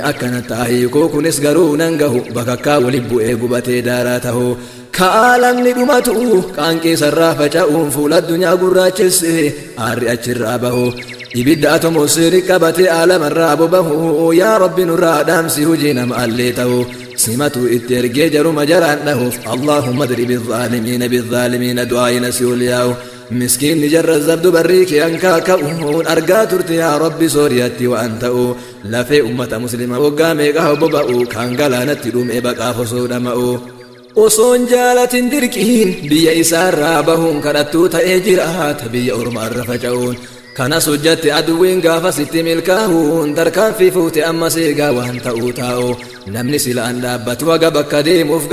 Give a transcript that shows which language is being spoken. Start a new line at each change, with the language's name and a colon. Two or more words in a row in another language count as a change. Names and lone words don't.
Oromo: akkana taa'ii kunis garuu nan gahu bakakkaa waliin bu'ee gubatee daaraa ta'u kaalamni dhumatu qaanqee sarraa faca'uun fuula addunyaa gurraachesse aarri achirraa bahu ibidda atomoosirii qabatee aalamarraa bobahu yaa rabbi nurraa dhaamsi hojii nama allee ta'u simatu itti ergee jaruma jaraan dhahuuf
Arabic: اللهم اضرب الظالمين بالظالمين
Oromo: du'aayina si'ul yaa'u miskiinni jarra zabdu barrii kee hankaa ka'uun argaa turte yaa rabbi sooriyatti waan ta'u lafee ummata muslima waggaa meeqa boba'u kan galaanatti dhumee baqaaf osoo dhama'u osoon jaalatin dirqiin biyya isaarraa bahuun kadhattuu ta'ee jiraata biyya ormaarra faca'uun kanas hojjatte aduwwiin gaafa sitti milkaa'uun tarkaanfii fuute amma seegaa waan ta'uu taa'u namni silaan dhaabbatu haga bakka deemuuf